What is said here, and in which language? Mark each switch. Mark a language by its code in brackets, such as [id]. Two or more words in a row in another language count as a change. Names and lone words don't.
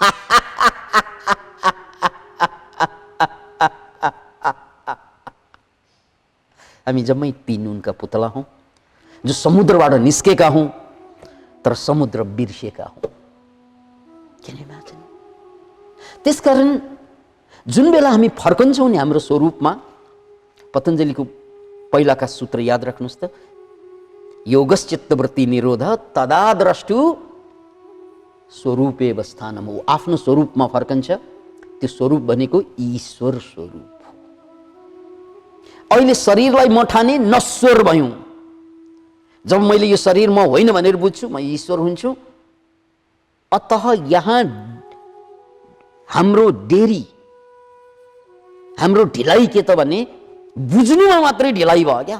[ne] हामी जम्मै ती नुनका पुतला हौँ जो समुद्रबाट निस्केका हौँ, तर समुद्र बिर्सेका हौँ। त्यसकारण जुन बेला हामी फर्कन्छौँ नि हाम्रो स्वरूपमा, पतञ्जलिको पहिलाका सूत्र याद राख्नुहोस् त, [sa] योगश्चित्तवृत्ति निरोध तदा द्रष्टु स्वरूपे अवस्थानम। [ne] हो, आफ्नो स्वरूपमा फर्कन्छ। त्यो स्वरूप भनेको ईश्वर स्वरूप हो। अहिले शरीरलाई म ठाने नश्वर भयौँ। जब मैले यो शरीर म होइन भनेर बुझ्छु, म ईश्वर हुन्छु। अतः यहाँ हाम्रो देरी, हाम्रो ढिलाइ के त भने बुझ्नुमा मात्रै ढिलाइ भयो क्या।